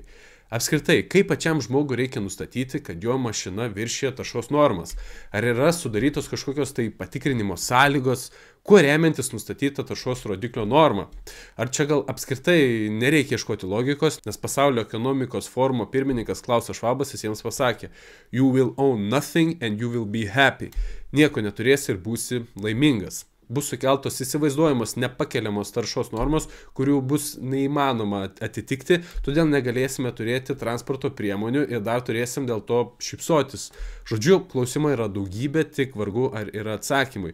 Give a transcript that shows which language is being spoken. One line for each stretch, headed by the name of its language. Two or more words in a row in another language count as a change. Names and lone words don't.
Lithuanian: Apskritai, kaip pačiam žmogui reikia nustatyti, kad jo mašina viršija taršos normas? Ar yra sudarytos kažkokios tai patikrinimo sąlygos, kuo remiantis nustatyta taršos rodiklio norma? Ar čia gal apskritai nereikia ieškoti logikos, nes Pasaulio ekonomikos forumo pirmininkas Klausas Švabas visiems pasakė:
English: "You will own nothing and you will be happy."
Lithuanian: Nieko neturėsi ir būsi laimingas. Bus sukeltos įsivaizduojamos nepakeliamos taršos normos, kurių bus neįmanoma atitikti, todėl negalėsime turėti transporto priemonių ir dar turėsim dėl to šypsotis. Žodžiu, klausimai yra daugybė, tik vargu ar yra atsakymai.